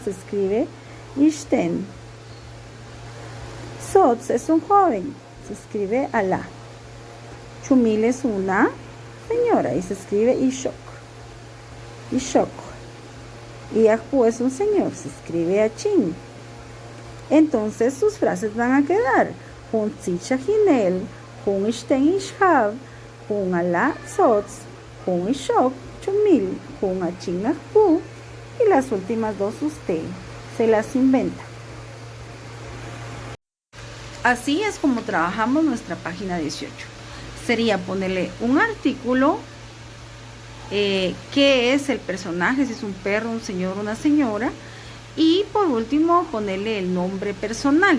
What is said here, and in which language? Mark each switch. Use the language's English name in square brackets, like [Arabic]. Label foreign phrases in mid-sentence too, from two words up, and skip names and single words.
[Spanish] Se escribe Ishten. Sot es un joven. Se escribe Alá. Chumil es una señora y se escribe Ishok. Ishok. Y Akbu es un señor, se escribe Achin. Entonces sus frases van a quedar [Kaqchikel] Hun Tzi Shahinel, Hun Ishten Ishhav, Hun Alá Sotz, Hun Ishok Chumil, Hun Achin Akbu, [Spanish] y las últimas 2 usted se las inventa. Así es como trabajamos nuestra página 18. Sería ponerle un artículo, qué es el personaje, si es un perro, un señor, una señora, y por último ponerle el nombre personal.